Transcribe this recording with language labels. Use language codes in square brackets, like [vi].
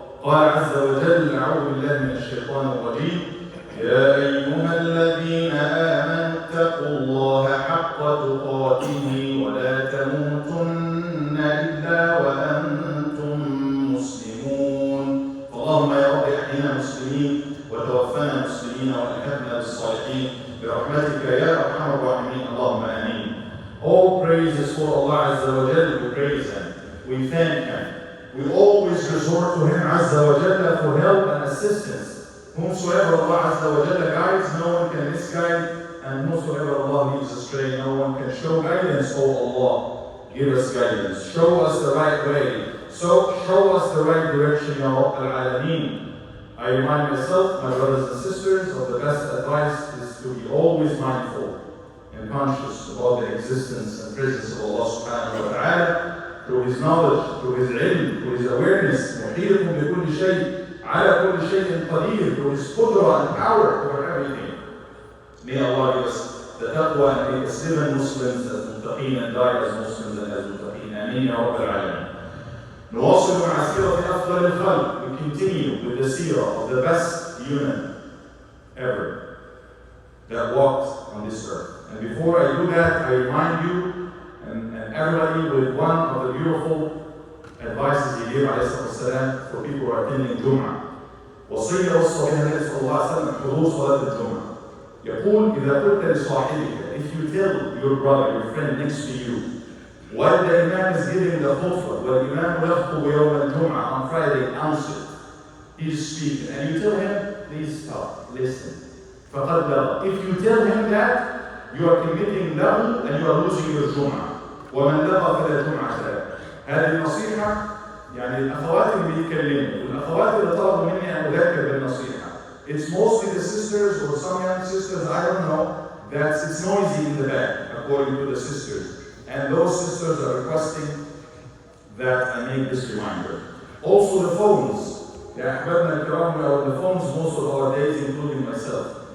[ar] قال عز وجل أعوذ بالله من الشيطان الرجيم يا أيها الذين آمنوا اتقوا الله حق تقاته ولا تموتن إلا وأنتم مسلمون. اللهم يا رب احينا مسلمين وتوفنا مسلمين والحقنا بالصالحين برحمتك يا أرحم الراحمين اللهم آمين. [en] All praise is for Allah Azza wa Jalla. We praise Him. We thank Him. We always resort to Him Azza wa Jalla for help and assistance. Whomsoever Allah Azza wa Jalla guides, no one can misguide, and whomsoever Allah leads astray, no one can show guidance. O Allah, give us guidance. Show us the right way. So show us the right direction, Ya Rabb al-Alameen. I remind myself, my brothers and sisters, of the best advice is to be always mindful and conscious about the existence and presence of Allah subhanahu wa ta'ala through His knowledge, through His ilm, through His awareness, [ar] محيط بكل شيء على كل شيء قدير, [en] through His qudra and power over everything. May Allah give us the taqwa and make us live as Muslims, as muttaqeen, and die as Muslims and as muttaqeen. Ameen ya Rabb al-Alamin. [ar] نواصل مع سيرة أفضل الخلق. [en] We continue with the seerah of the best human ever that walked on this earth. And before I do that, I remind you and everybody with one of the beautiful advices he gave عليه for people who are attending Jum'ah. [ar] وصية وصى بها النبي صلى الله عليه وسلم حضور صلاة الجمعة. يقول إذا قلت لصاحبك, [en] if you tell your brother, your friend next to you, while the Imam is giving the khutbah, while the Imam [ar] يخطب يوم الجمعة [en] on Friday, announce it, he's speaking, and you tell him, please stop, listen. [ar] فقد لغى. [en] If you tell him that, you are committing lahu and you are losing your Jum'ah. [ar] ومن لغى فلا جمعة له. هذه النصيحة يعني الأخوات اللي بيتكلموا والأخوات اللي طلبوا مني أن أذكر بالنصيحة. [en] It's mostly the sisters or some young sisters, I don't know, that it's noisy in the back, according to the sisters. And those sisters are requesting that I make this reminder. Also the phones. [ar] يا أحبابنا الكرام, [en] the phones most of our days, including myself.